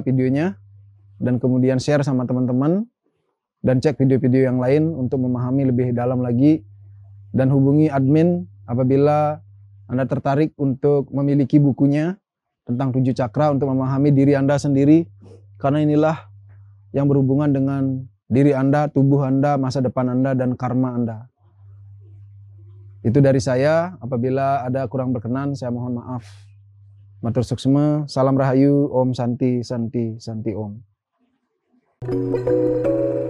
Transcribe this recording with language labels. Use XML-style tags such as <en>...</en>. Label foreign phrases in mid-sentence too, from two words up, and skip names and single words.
<id>videonya, dan kemudian share sama teman-teman, dan cek video-video yang lain untuk memahami lebih dalam lagi, dan hubungi admin apabila Anda tertarik untuk memiliki bukunya tentang 7 cakra untuk memahami diri Anda sendiri, karena inilah yang berhubungan dengan diri Anda, tubuh Anda, masa depan Anda, dan karma Anda. Itu dari saya. Apabila ada kurang berkenan, saya mohon maaf.</id> <ban>Matur suksma, salam rahayu,</ban> <sa>om santi, santi, santi om.</sa>